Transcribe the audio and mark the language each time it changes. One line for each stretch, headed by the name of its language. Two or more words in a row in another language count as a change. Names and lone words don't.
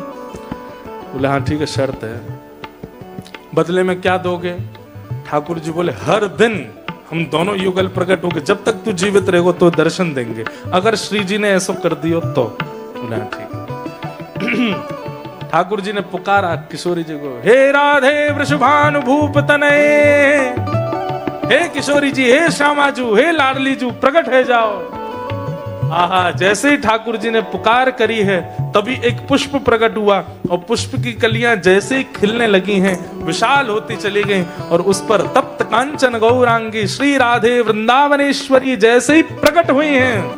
Hindi: बोले, हाँ ठीक है, शर्त है। बदले में क्या दोगे? ठाकुर जी बोले, हर दिन हम दोनों युगल प्रकट होंगे, जब तक तू जीवित रहेगा तो दर्शन देंगे, अगर श्री जी ने ऐसा कर दियो तो। बोले, हाँ ठीक। ठाकुर जी ने पुकारा किशोरी जी को, हे राधे वृषभानु भूप तनये, हे किशोरी जी, हे श्यामाजू, हे लाडली जू, प्रकट है जाओ। आहा, जैसे ही ठाकुर जी ने पुकार करी है, तभी एक पुष्प प्रकट हुआ, और पुष्प की कलियां जैसे ही खिलने लगी हैं, विशाल होती चली गईं, और उस पर तप्त कांचन गौरांगी श्री राधे वृंदावनेश्वरी जैसे ही प्रकट हुई हैं।